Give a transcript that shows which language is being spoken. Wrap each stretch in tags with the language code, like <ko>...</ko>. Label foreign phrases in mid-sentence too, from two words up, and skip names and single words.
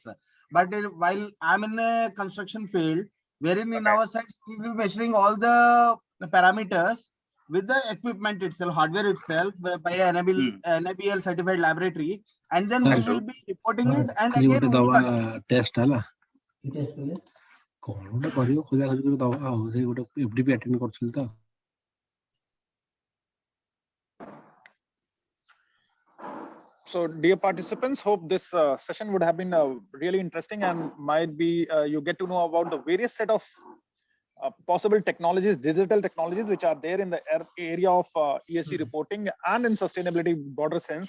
<en>But while I'm in a construction field, wherein in our sites we will be measuring all the parameters with the equipment itself, hardware itself, by an NABL certified laboratory, and then we will be reporting it, and again we will</en> <or>test କଣ କରିବ ଖୋଜା ଖୋଜି କରି ଦବା ଆଉ ସେଇ ଗୋଟେ FDP ଆଟେଣ୍ଡ କରୁଥିଲି ତ।</or> <en>So, dear participants, hope this session would have been really interesting, and might be you get to know about the various set of possible technologies, digital technologies, which are there in the area of ESG reporting and in sustainability broader sense.</en>